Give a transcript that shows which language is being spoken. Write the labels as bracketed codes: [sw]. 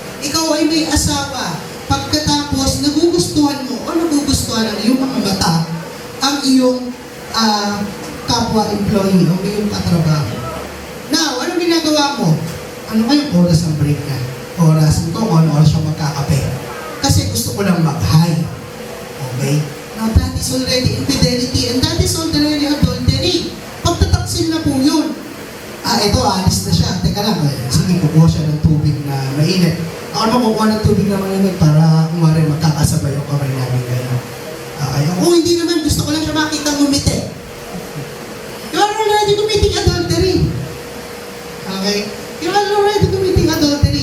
[tl] Ikaw ay may asawa. Pagkatapos, nagugustuhan mo o nagugustuhan ng iyong mga mata ang iyong kapwa-employee o iyong katrabaho. Now, ano ginagawa mo? Ano kayong oras ang break na? Oras ito, kung ano oras siya magkakape. Kasi gusto ko lang mag-high. Okay? [en] Now, that is already infidelity and that is already adultery. [tl] Pagtataksil na po yun. Ito, alis na siya. Teka lang, sige, kukuha siya ng tubig na mainit. Ako naman kukuha ng tubig na mainit para kumari magkakasabay yung kamay namin ngayon. Kung hindi naman, gusto ko lang siya makita ngumiti. [en] You are already committing adultery. Okay? You are already committing adultery.